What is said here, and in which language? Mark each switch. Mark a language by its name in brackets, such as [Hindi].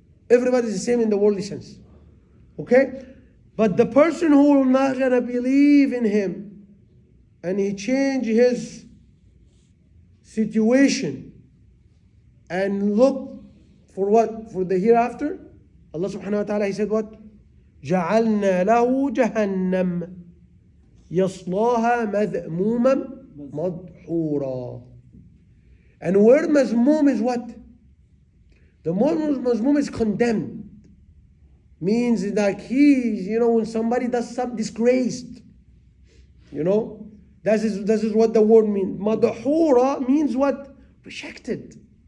[English] Everybody's the same in the worldly sense. Okay? But the person who will not gonna believe in Him and he change his situation and look for what? For the hereafter, Allah subhanahu wa ta'ala, He said what? [Arabic] جعلنا له جهنم يصلاها مذموما مدحورا. [English] And word mazmum is what? The word mazmum is condemned. Means like he's, when somebody does something disgraced. This is what the word means. Madhura means what? Rejected.